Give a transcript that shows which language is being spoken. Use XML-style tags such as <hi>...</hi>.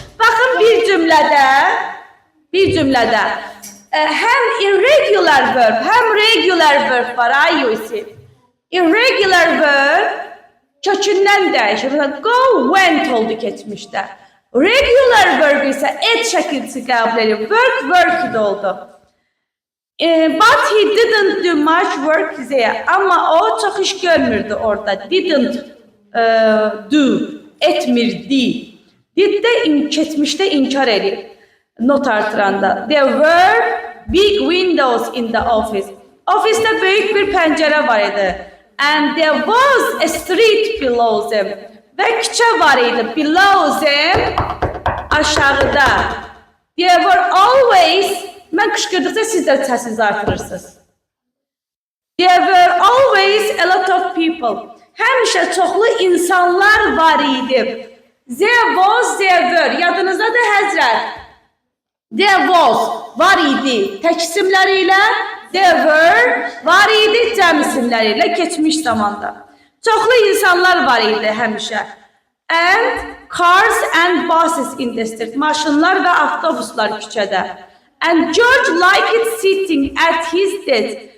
<az>Baxın bir cümlədə, həm irregular verb, həm regular verb var, IUC. Irregular verb kökündən dəyişir. Go, went oldu keçmişdə. Regular verb isə ed şəkilsi qəbul edir. Work, worked oldu.</az> <en>But he didn't do much work there.</en> <az>Amma o çox iş görmürdü orada.</az> <en>Didn't do,</en> <az>etmirdi. Did də keçmişdə inkar edir. Not artıranda.</az> <en>There were big windows in the office.</en> <az>Ofisdə böyük bir pəncərə var idi.</az> <en>And there was a street below them.</en> <az>Və küçə var idi.</az> <en>Below them,</en> <az>aşağıda.</az> <en>There were always,</en> <az>mən qışqırdıqca siz də səsinizi artırırsınız.</az> <en>There were always a lot of people.</en> <az>Həmişə çoxlu insanlar var idi.</az> <en>There was, there were.</en> <az>Yadınızdadır həzrət.</az> <en>There was,</en> <az>var idi. Tək isimləri ilə. There were, var idi. Cəm isimləri ilə keçmiş zamanda. Çoxlu insanlar var idi həmişə.</az> <en>And cars and buses in the street.</en> <az>Maşınlar və avtobuslar küçədə.</az> <en>And George liked sitting at his desk.</en>